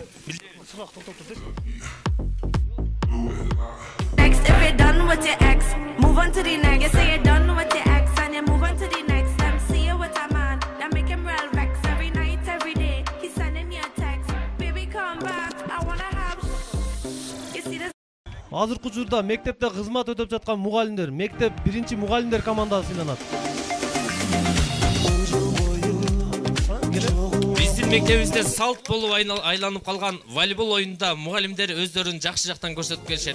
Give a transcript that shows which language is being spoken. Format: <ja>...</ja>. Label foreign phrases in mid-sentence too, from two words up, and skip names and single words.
<en>Next, if you're done with your ex, move on to the next. Say you're done with your ex, and you move on to the next. Let me see you with a man that make him real vex every night, every day. He's sending you a text, baby come back. I wanna have. You see this?</en> <ky>Азыркы учурда мектепте кызмат өтөп жаткан мугалимдер, мектеп биринчи мугалимдер командасы сыйланат. Биздин мектебибизде салт болуп айланып калган волейбол оюнунда мугалимдер өздөрүн жакшы жактан көрсөтүп келишет.</ky>